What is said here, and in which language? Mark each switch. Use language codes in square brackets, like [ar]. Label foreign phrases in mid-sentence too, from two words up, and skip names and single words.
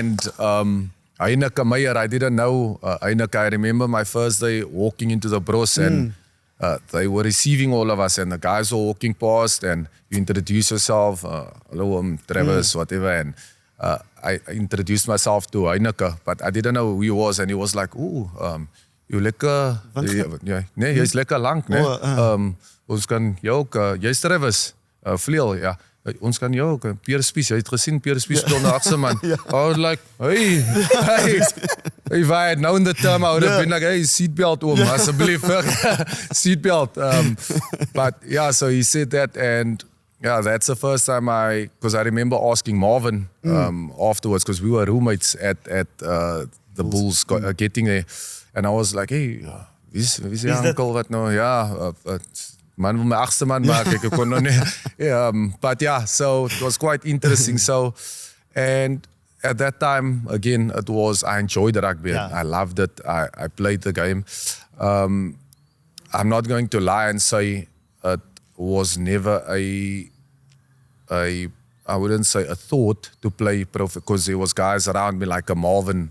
[en] And Heineke Meyer, I didn't know Heineke. I remember my first day walking into the Bros and they were receiving all of us, and the guys were walking past, and you introduce yourself. Hello, I'm Travis, whatever. And I introduced myself to Heineke, but I didn't know who he was. And he was like, [af] jy lekker, nee, jy's lekker lank, nee. Ons kan jou ook, jy's Travis, vleel, ja. Ons kan jou ook, Pierre Spies, jy het gesien, Pierre Spies speel na agste man. [en] I was like, hey, if I had known the term, I would have been like, hey, seatbelt [af] oom, asseblief, [en] seatbelt. But yeah, so he said that, and yeah, that's the first time because I remember asking Marvin afterwards, because we were roommates at the Bulls getting there, and I was like, [af] hey, wie's die uncle wat nou, ja, man wil my agste man maak, ek kon nog nie. [en] But yeah, so it was quite interesting. So, and at that time, again, I enjoyed the rugby. Yeah. I loved it. I played the game. I'm not going to lie and say it was never I wouldn't say a thought to play pro, because there was guys around me like a Marvin.